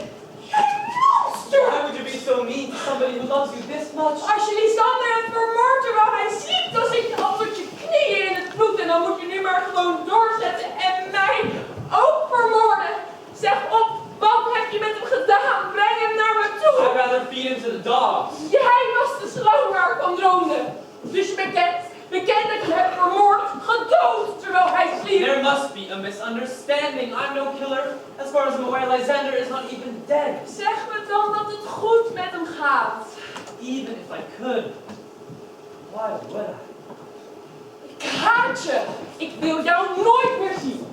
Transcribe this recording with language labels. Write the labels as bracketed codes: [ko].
[en] Why would you be so mean to somebody who loves you this much? [nl] Als je Lysander hebt vermoord terwijl hij sliept, dan zit je al met je knieën in het bloed en dan moet je nu maar gewoon doorzetten en mij ook vermoorden. Zeg op, wat heb je met hem gedaan? Breng hem naar me toe. [en] I'd rather feed him to the dogs. [nl] Jij was de slang waar ik van droomde. Dus je bekend dat je hem hebt vermoord, gedood terwijl hij sliep. [en] There must be a misunderstanding. I'm no killer. As far as I'm aware, Lysander is not even dead. [nl] Zeg me dan dat het goed met hem gaat. [en] Even if I could. Why would I? [nl] Ik haat je. Ik wil jou nooit meer zien.